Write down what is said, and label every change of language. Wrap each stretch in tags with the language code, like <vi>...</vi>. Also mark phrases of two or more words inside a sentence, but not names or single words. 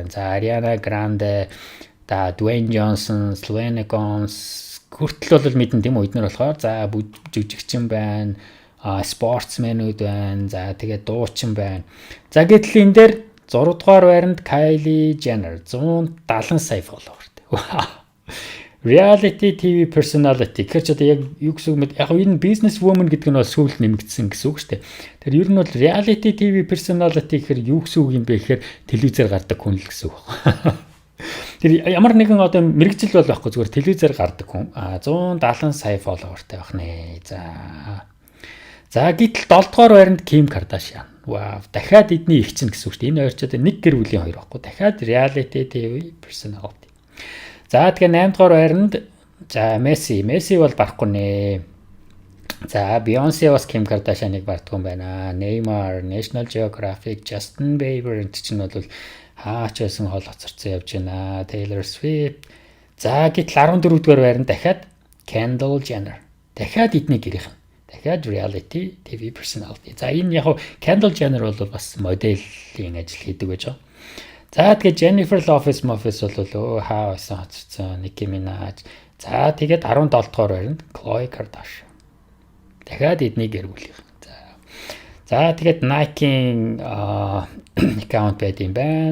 <mn>За Ariana Grande, за Dwayne Johnson, Selena Gomez хүртэл бол мэдэн тийм үү, эднэр болохоор за жүжигчин байна. Спортсменүүд байна. За тэгээд дуучин байна. За гэтэл энэ дээр 6 дугаар байранд Kylie Jenner 170 сая followerтэй.</mn> <en>Reality TV personality.</en> <mn>Тэгэхээр ч одоо яг юу гэсэн үг яг энэ</mn> <en>business woman</en> <mn>гэдэг нь бол сүүлд нэмэгдсэн гэсэн үг шүү дээ. Тэр ер нь бол</mn> <en>reality TV personality</en> <mn>гэхээр юу гэсэн үг юм бэ гэхээр телевизээр гардаг хүн л гэсэн үг. Тэр ямар нэгэн одоо мэрэгжил бол байхгүй, зүгээр телевизээр гардаг хүн. 170 сая followerтэй байх нэ. За гэтэл 7 дугаар байранд Kim Kardashian. Вау, дахиад эдний их чинь гэсэн үг шүү дээ. Энэ хоёр ч одоо нэг гэр бүлийн хоёр байхгүй.</mn> <en>Дахиад reality TV personality.</en> <mn>За тэгээ 8 дугаар байранд за Messi бол барахгүй нэ. За Beyoncé бас Kim Kardashian-ыг барддаг юм байна. Neymar, National Geographic, Justin Bieber энэ чинь бол хаач байсан хол хоцорцсон явж байна. Taylor Swift. За гэтэл 14 дугаар байранд дахиад Kendall Jenner. Дахиад эдний гэрийнхэн.</mn> <en>Дахиад reality TV personality.</en> <mn>За энэ яг Kendall Jenner бол бас моделийн ажил хийдэг байж байгаа. За тэгээд Jennifer Lopez бол хаа байсан хоцорсон, Nicki Minaj. За тэгээд 17 дугаар байранд Khloe Kardashian. Дахиад эдний гэр бүлийнх. За тэгээд Nike-ийн аккаунт байд юм байна.</mn>